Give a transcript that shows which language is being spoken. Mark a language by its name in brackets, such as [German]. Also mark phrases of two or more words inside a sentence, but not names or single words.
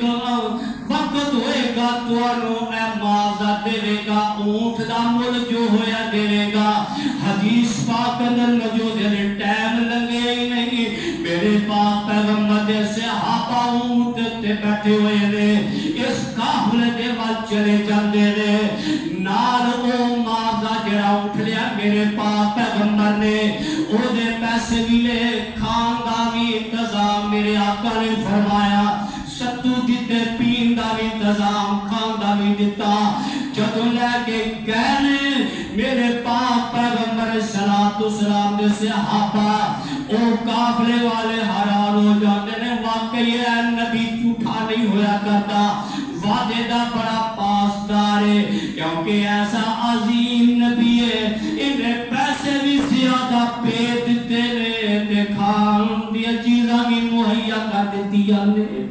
[Punjabi] وقت ہوئے گا تہانوں اے معاوضہ دیوے گا اونٹ دا مل جو ہویا دیوے گا حدیث پاک اندر موجود ہے ٹائم لگے ہی نہیں میرے پاک پیغمبر دے صحابہ اونٹ تے بیٹھے ہوئے نے اس قافلے دے ول چلے جاندے نے نال او معاوضہ جیہڑا اٹھ لیا میرے پاک پیغمبر نے اودے پیسے بھی لے کھان دا بھی انتظام میرے آقا نے فرمایا ستو دیتے پین دا بھی انتظام کھان دا بھی دیتا جدو لے کے کہنے میرے پاک پیغمبر صلاۃ السلام دے صحابہ او قافلے والے حیران ہو جاتے نے واقعی ہے نبی جھوٹا نہیں ہویا کرتا وعدے دا بڑا پاسدار ہے کیونکہ ایسا عظیم نبی ہے انہیں پیسے بھی زیادہ پے دیتے نے تے کھان دیا چیزاں بھی مہیا کر دیتی نے